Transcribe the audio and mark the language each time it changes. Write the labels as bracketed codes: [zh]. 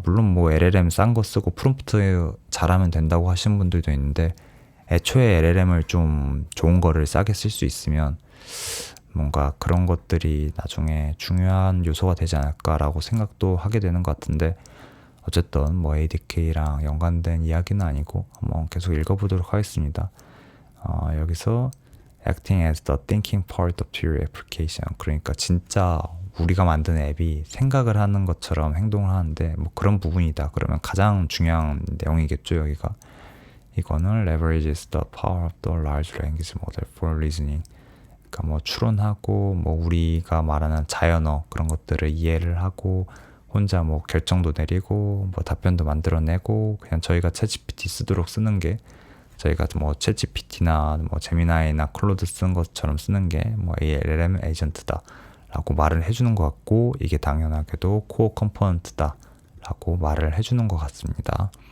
[ko] 물론 뭐 LLM 싼 거 쓰고 프롬프트 잘하면 된다고 하시는 분들도 있는데, 애초에 LLM을 좀 좋은 거를 싸게 쓸 수 있으면 뭔가 그런 것들이 나중에 중요한 요소가 되지 않을까라고 생각도 하게 되는 것 같은데, 어쨌든 뭐 ADK랑 연관된 이야기는 아니고 한번 계속 읽어보도록 하겠습니다. 여기서 [en] acting as the thinking part of your application, [ko] 그러니까 진짜 우리가 만든 앱이 생각을 하는 것처럼 행동을 하는데 뭐 그런 부분이다. 그러면 가장 중요한 내용이겠죠. 여기가 이거는 [en] leverages the power of the large language model for reasoning. [ko] 그러니까 뭐 추론하고 뭐 우리가 말하는 자연어 그런 것들을 이해를 하고 혼자 뭐 결정도 내리고 뭐 답변도 만들어내고, 그냥 저희가 챗GPT 쓰도록 쓰는 게, 저희가 뭐 챗GPT나 뭐 제미나이나 클로드 쓰는 것처럼 쓰는 게 뭐 LLM 에이전트다 라고 말을 해주는 것 같고, 이게 당연하게도 코어 컴포넌트다 라고 말을 해주는 것 같습니다.